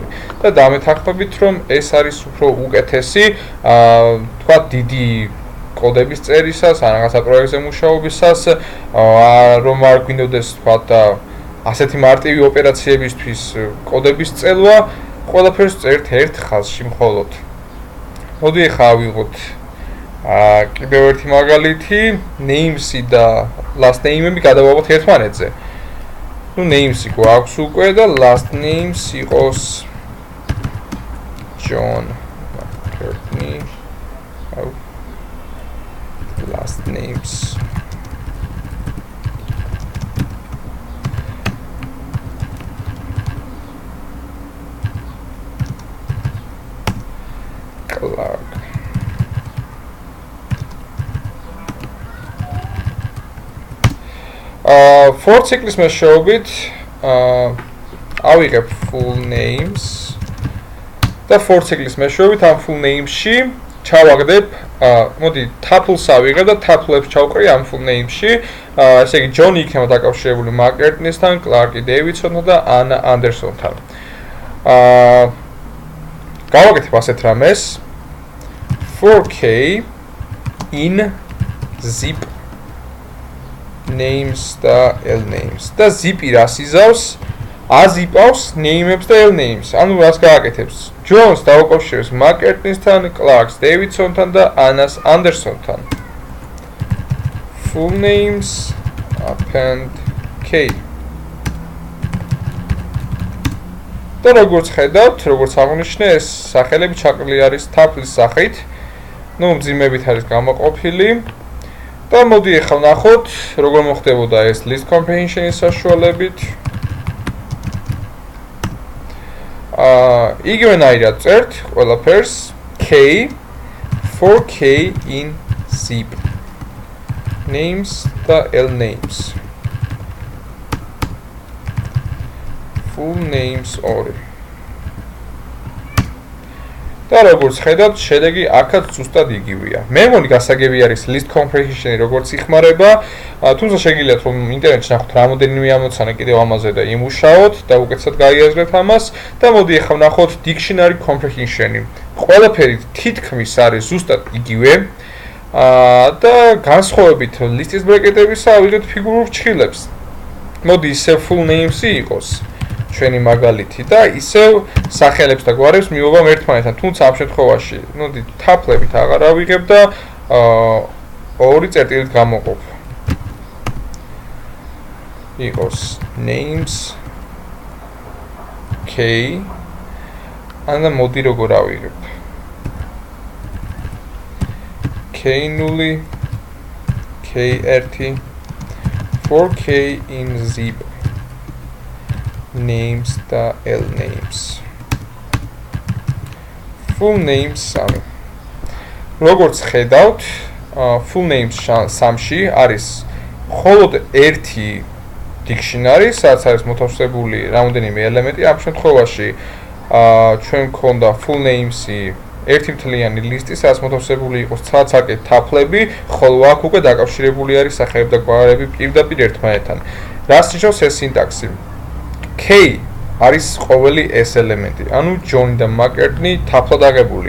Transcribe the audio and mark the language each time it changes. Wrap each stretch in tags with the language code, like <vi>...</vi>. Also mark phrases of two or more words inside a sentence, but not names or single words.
<ka>და დამეთანხმებით, რომ ეს არის უფრო უკეთესი, თქვა დიდი კოდების წერისას, ან რაღაცა პროექტზე მუშაობისას, რომ არ გვინდოდეს თქვა და ასეთი მარტივი ოპერაციებისთვის კოდების წელვა, ყველაფერს წერთ 1 ხაზში მხოლოდ. მოდი ახლა ავიღოთ კიდევ ერთი მაგალითი, names-ი და</ka> <en>last name-</en> <ka>ები გადავაბოთ ერთმანეთზე. ნუ names-ი გვაქვს უკვე და</ka> <en>last names</en> <ka>იყოს John McCartney.</ka> <en>Last names. Clark.</en> <ka>For ციკლის მეშვეობით ავიღებ</ka> <en>full names</en> <ka>და for ციკლის მეშვეობით ამ</ka> <en>full names-</en> <ka>ში ჩავაგდებ, მოდი tuple-ს ავიღებ და tuple-ებს ჩავკრი ამ</ka> <en>full names-</en> <ka>ში, ესე იგი John იქნება დაკავშირებული McCartney-სთან, Clark-ი Davidson-თან და Anna Anderson-თან. გავაკეთებ ასეთ რამეს</ka> <en>4k in zip names</en> <ka>და</ka> <en>l names</en> <ka>და zip-ი რას იზავს? აზიპავს name-ებს და</ka> <en>l names.</en> <ka>ანუ რას გააკეთებს? Jones დაუკავშირებს McCartney-სთან, Clark-ს Davidson-თან და Anna Anderson-თან.</ka> <en>Full names append k.</en> <ka>და როგორც ხედავთ, როგორც აღნიშნე, ეს სახელები ჩაყრილი არის tuple-ის სახით. ნუ მძიმებით არის გამოყოფილი. და მოდი ახლა ვნახოთ, როგორ მოხდებოდა ეს</ka> <en>list comprehension-</en> <ka>ის საშუალებით. იგივენაირად წერთ ყველაფერს</ka> <en>k 4k in zip names</en> <ka>და</ka> <en>l names. Full names 2.</en> <ka>და როგორც ხედავთ, შედეგი აქაც ზუსტად იგივეა. მე მგონი გასაგები არის</ka> <en>list comprehension-</en> <ka>ი როგორც იხმარება, თუმცა შეგიძლიათ რომ ინტერნეტში ნახოთ რამოდენიმე ამოცანა კიდევ ამაზე და იმუშაოთ და უკეთესად გაიაზრეთ ამას და მოდი ახლა ვნახოთ</ka> <en>dictionary comprehension-</en> <ka>ი. ყველაფერი თითქმის არის ზუსტად იგივე და განსხვავებით ლისტის ბრეკეტებისა ავიღეთ ფიგურულ ფრჩხილებს. მოდი ისე</ka> <en>full names-</en> <ka>ი იყოს. ჩვენი მაგალითი და ისევ სახელებს და გვარებს მივობამ ერთმანეთთან, თუმცა ამ შემთხვევაში, მოდი tuple-ებით აღარ ავიღებ და 2 წერტილით გამოყოფ. იყოს</ka> <en>names k</en> <ka>და მოდი როგორ ავიღებ.</ka> <en>k0 k1 4k in zip names და l names. Full names 3.</en> <ka>როგორც ხედავთ,</ka> <en>full names</en> <ka>3-ში არის მხოლოდ ერთი dictionary, სადაც არის მოთავსებული რამოდენიმე ელემენტი. ამ შემთხვევაში ჩვენ მქონდა</ka> <en>full names-</en> <ka>ი ერთი მთლიანი ლისტი, სადაც მოთავსებული იყოს ცალ-ცალკე tuple-ები, ხოლო აქ უკვე დაკავშირებული არის სახელები და გვარები პირდაპირ ერთმანეთთან. რას ნიშნავს ეს სინტაქსი? K არის ყოველი ეს ელემენტი, ანუ John და McCartney tuple-ად აღებული.</ka>